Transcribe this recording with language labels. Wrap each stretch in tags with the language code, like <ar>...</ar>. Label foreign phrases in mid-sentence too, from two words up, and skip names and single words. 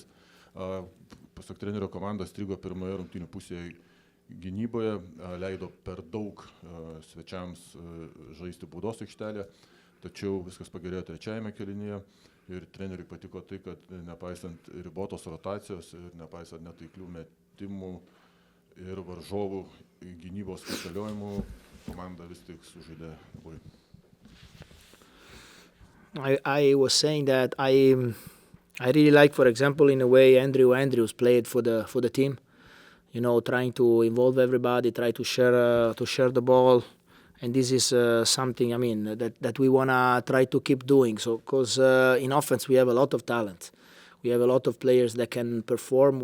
<lt>Pasak trenerio, komanda strigo pirmoje rungtynių pusėje gynyboje, leido per daug svečiams žaisti baudos aikštelę, tačiau viskas pagerėjo trečiajame kėlinyje ir treneriui patiko tai, kad nepaisant ribotos rotacijos ir nepaisant netaiklių metimų ir varžovų gynybos kaitaliojimų, komanda vis tik sužaidė labai.</lt> <en>I was saying that I really like, for example, in a way, Andrews played for the team. Trying to involve everybody, try to share the ball, and this is something. I mean, that we wanna try to keep doing. So, because in offense we have a lot of talent, we have a lot of players that can perform.</en>